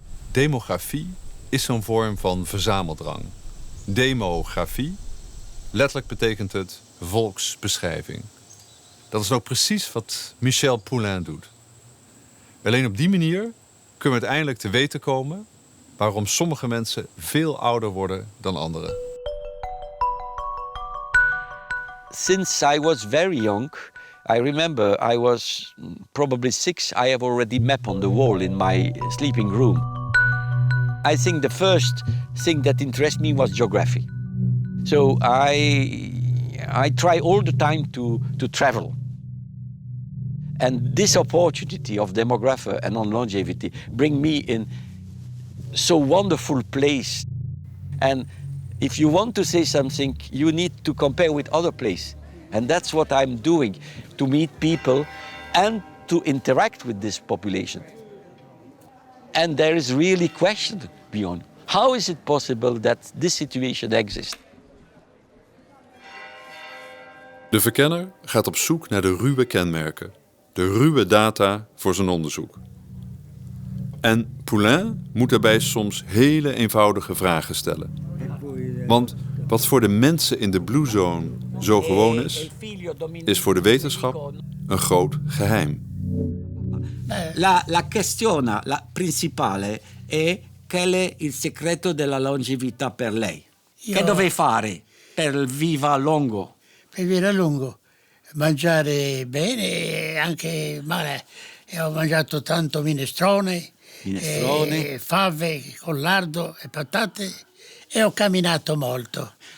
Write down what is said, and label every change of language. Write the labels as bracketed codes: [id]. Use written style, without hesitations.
[nl] Demografie is zo'n vorm van verzameldrang. Demografie, letterlijk betekent het volksbeschrijving. Dat is ook precies wat Michel Poulain doet. Alleen op die manier kunnen we uiteindelijk te weten komen waarom sommige mensen veel ouder worden dan anderen. [en] Since I was very young, I remember I was probably 6. I have already map on the wall in my sleeping room. I think the first thing that interested me was geography. So I try all the time to travel. And this opportunity of demography and on longevity bring me in so wonderful place. And if you want to say something, you need to compare with other places. And that's what I'm doing, to meet people and to interact with this population. And there is really question beyond. How is it possible that this situation exists? [nl] De verkenner gaat op zoek naar de ruwe kenmerken, de ruwe data voor zijn onderzoek. En Poulain moet daarbij soms hele eenvoudige vragen stellen. Want wat voor de mensen in de Blue Zone zo gewoon is voor de wetenschap een groot geheim. [it] La questione principale è qual è il segreto della longevità per lei. Che deve fare per vivere a lungo? Per vivere a lungo, mangiare bene e anche male. Ho mangiato tanto minestrone. Fave con lardo e patate e ho camminato molto.